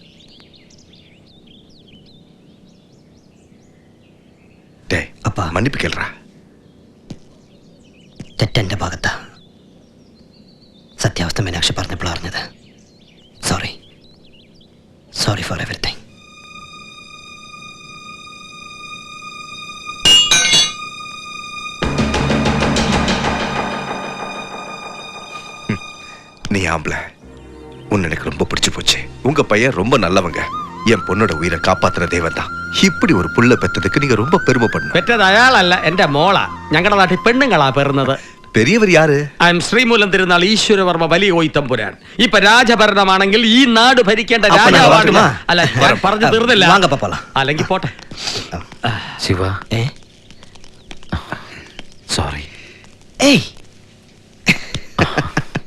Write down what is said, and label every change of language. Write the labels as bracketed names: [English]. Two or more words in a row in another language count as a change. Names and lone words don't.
[Tamil] டேய் அப்பா. மன்னிப்பு கேள்றா. [Malayalam] തെറ്റെന്റെ ഭാഗത്താ. സത്യാവസ്ഥ മീനാക്ഷി പറഞ്ഞപ്പോൾ അറിഞ്ഞത്. [English] sorry, sorry for everything. [Tamil] நீ ஆம்பளை, உன்னை எனக்கு ரொம்ப பிடிச்சு போச்சு. உங்க பையன் ரொம்ப நல்லவங்க. என் பொண்ணோட உயிரை காப்பாத்துற தேவன் தான். இப்படி ஒரு புள்ள பெற்றதுக்கு நீங்க ரொம்ப பெருமைப்படணும். [Malayalam] പെറ്റത് അയാളല്ല, എന്റെ മോളാ. ഞങ്ങളുടെ നാട്ടിൽ പെണ്ണുങ്ങളാ പെറുന്നത്. [Tamil] பெரியவர் யாரு? [English] I am [Malayalam] ശ്രീമൂലം തിരുനാൾ ഈശ്വരവർമ്മ വലിയ കോയിത്തമ്പുരാൻ. ഇപ്പൊ രാജഭരണമാണെങ്കിൽ ഈ നാട് ഭരിക്കേണ്ട രാജാവാണ്. അല്ല, ഞാൻ പറഞ്ഞു തീർന്നില്ല. വാങ്ങപ്പ പോലാം. അല്ലെങ്കിൽ പോട്ടെ. ശിവ, ഏ? സോറി. ഏയ്